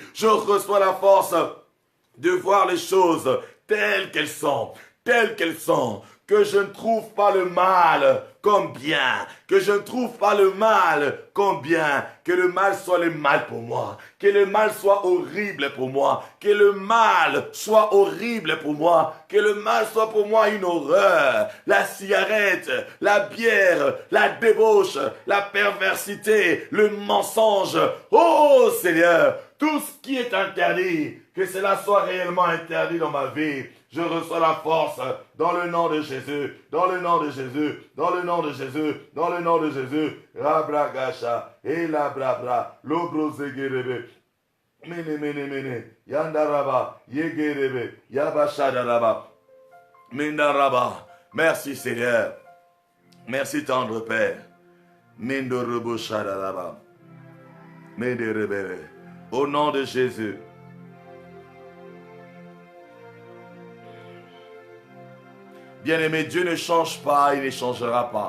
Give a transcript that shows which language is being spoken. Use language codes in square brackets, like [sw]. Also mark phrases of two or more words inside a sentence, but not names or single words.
[fr] Je reçois la force de voir les choses telles qu'elles sont, que je ne trouve pas le mal comme bien, que je ne trouve pas le mal comme bien, que le mal soit le mal pour moi, que le mal soit horrible pour moi, que le mal soit horrible pour moi, que le mal soit pour moi une horreur, la cigarette, la bière, la débauche, la perversité, le mensonge. Oh Seigneur, tout ce qui est interdit, que cela soit réellement interdit dans ma vie. Je reçois la force dans le nom de Jésus, dans le nom de Jésus, dans le nom de Jésus, dans le nom de Jésus. Rabra gasha, ela brabra, lobro zegerebe, mene, yandaraba, yegerebe, yabashadaraba, mendaraba. Merci Seigneur, merci tendre Père. Mendorobo shadaraba, menderebere. Au nom de Jésus. Bien-aimé, Dieu ne change pas, il ne changera pas.